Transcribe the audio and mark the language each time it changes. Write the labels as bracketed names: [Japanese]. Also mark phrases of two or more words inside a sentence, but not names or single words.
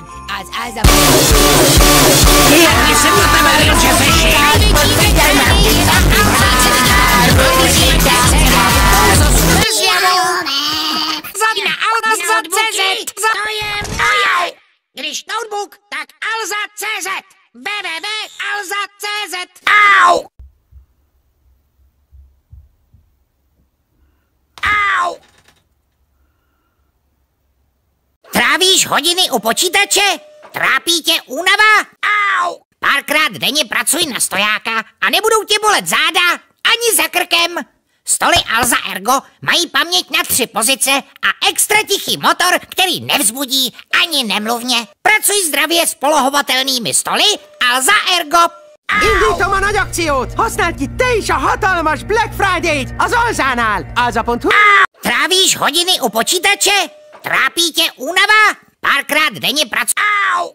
[Hungarian] Az a... Szerintem elérse fénységet! [Czech] Zadna, Když notebook, tak Alza.cz www.alza.cz. Au! Au! Trávíš hodiny u počítače? Trápí tě únava? Au! Párkrát denně pracuj na stojáka a nebudou tě bolet záda ani za krkem. Stoly Alza Ergo mají paměť na 3 pozice a extra tichý motor, který nevzbudí ani nemluvně. Pracuj zdravě s polohovatelnými stoly Alza Ergo. [Hungarian] Indítom a nagy akciót! Használd ki te is a hatalmas Black Friday-t az Alzánál! Alza.hu. [Czech] Trávíš hodiny u počítače? Trápí tě únava? Párkrát denně pracuj.